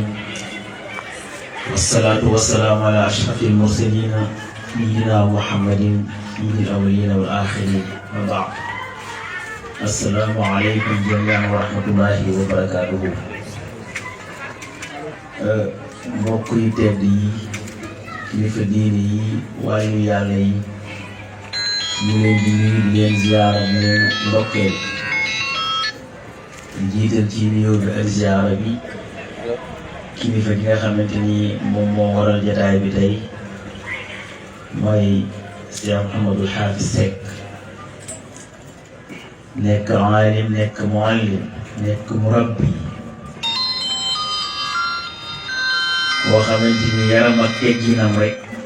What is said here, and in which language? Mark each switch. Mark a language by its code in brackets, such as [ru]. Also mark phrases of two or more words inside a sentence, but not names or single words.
[ar] والصلاة والسلام على أشرف المرسلين سيدنا محمد سيد الأولين والآخرين وبعد السلام عليكم جميعا ورحمة الله وبركاته [wo] mbokk yu tedd yi kilifa diine yi waayu yàlla yi ñu leen di nuyu di leen ziyaara di leen ndokkeel jiital ci nuyoo bi ak ziyaara bi kilifa gi nga xamante ni moom moo waral jataay bi tey mooy Cheikh Mouhamadul Hafiz Seck nekk aalim nekk muallim nekk murabbi boo xamante ni yaram ak tegginam rek